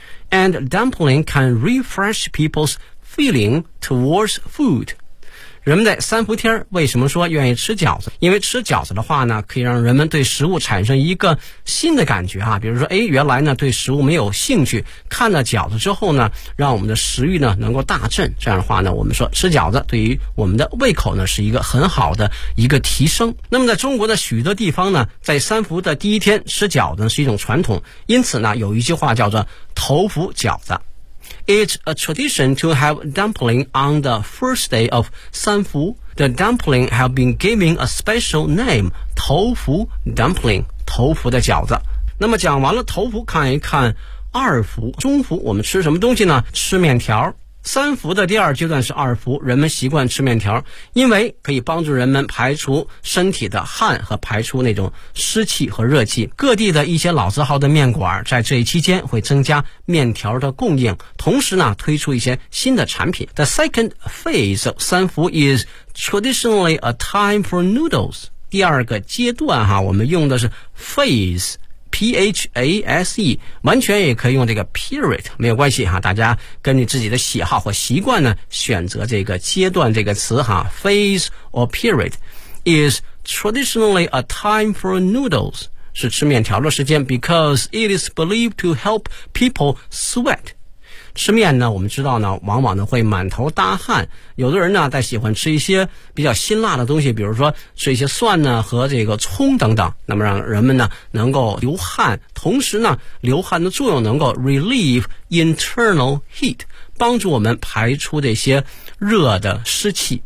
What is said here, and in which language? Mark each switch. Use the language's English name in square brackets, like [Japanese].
[English] And dumpling can refresh people's feeling towards food. [Chinese] 人们在三伏天为什么说愿意吃饺子？因为吃饺子的话呢可以让人们对食物产生一个新的感觉啊，比如说哎，原来呢对食物没有兴趣，看了饺子之后呢让我们的食欲呢能够大振，这样的话呢我们说吃饺子对于我们的胃口呢是一个很好的一个提升。那么在中国的许多地方呢，在三伏的第一天吃饺子呢是一种传统，因此呢有一句话叫做头伏饺子。 [English] It's a tradition to have dumpling on the first day of 三伏. The dumpling have been given a special name, 头伏 dumpling, [Chinese] 头伏的饺子。那么讲完了头伏，看一看二伏，中伏我们吃什么东西呢？吃面条。三伏的第二阶段是二伏，人们习惯吃面条，因为可以帮助人们排除身体的汗和排除那种湿气和热气。各地的一些老字号的面馆在这一期间会增加面条的供应，同时呢推出一些新的产品。 [English] The second phase of 三伏 is traditionally a time for noodles。 [Chinese] 第二个阶段哈，我们用的是 phase，P-H-A-S-E， 完全也可以用这个 period， 没有关系哈，大家根据自己的喜好或习惯呢选择这个阶段这个词哈。 [English] Phase or period is traditionally a time for noodles， [Chinese] 是吃面条的时间， [English] because it is believed to help people sweat。 [Chinese] 吃面呢，我们知道呢，往往呢会满头大汗。有的人呢，在喜欢吃一些比较辛辣的东西，比如说吃一些蒜呢和这个葱等等。那么让人们呢能够流汗，同时呢，流汗的作用能够 [English] relieve internal heat， [Chinese] 帮助我们排出这些热的湿气。